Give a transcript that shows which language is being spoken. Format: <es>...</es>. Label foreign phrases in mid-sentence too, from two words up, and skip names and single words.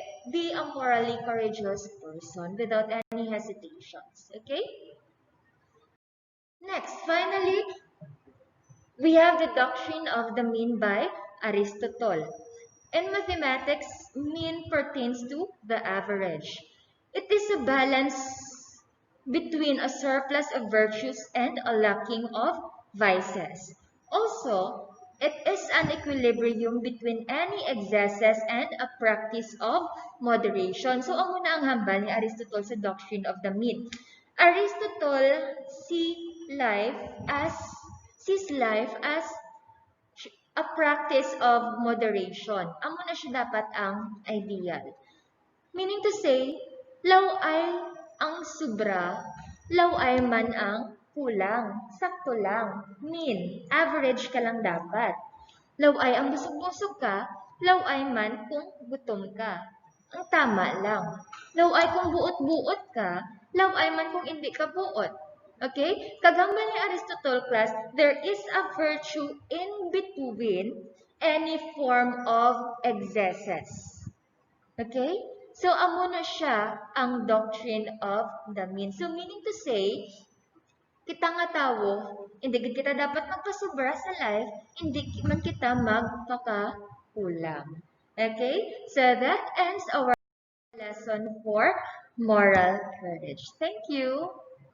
<en>Be a morally courageous person without any hesitations. Okay? Next, finally, we have the doctrine of the mean by Aristotle. In mathematics, mean pertains to the average. It is a balance between a surplus of virtues and a lacking of vices. Also, it is an equilibrium between any excesses and a practice of moderation. So,</en> <hil>ang muna ang hambal ni Aristotle sa</hil> <en>doctrine of the mean. Aristotle sees life as a practice of moderation.</en> <hil>Amo na siya dapat ang ideal.</hil> <en>Meaning to say,</en> <hil>law ay ang sobra, law ay man ang kulang, sakto lang, mean, average ka lang dapat. Law ay ang busog-busog ka, law ay man kung gutom ka. Ang tama lang. Law ay kung buot-buot ka, law ay man kung hindi ka buot.</hil> <en>Okay?</en> <hil>Kagamba ni</hil> <en>Aristotle class, there is a virtue in between any form of excesses. Okay? So,</en> <hil>amo na siya ang</hil> <en>doctrine of the mean. So, meaning to say,</en> <hil>kita nga tao, hindi kita dapat magpasobra sa life, hindi man kita magpakakulang.</hil> <en>Okay? So, that ends our lesson for moral courage. Thank you.</en>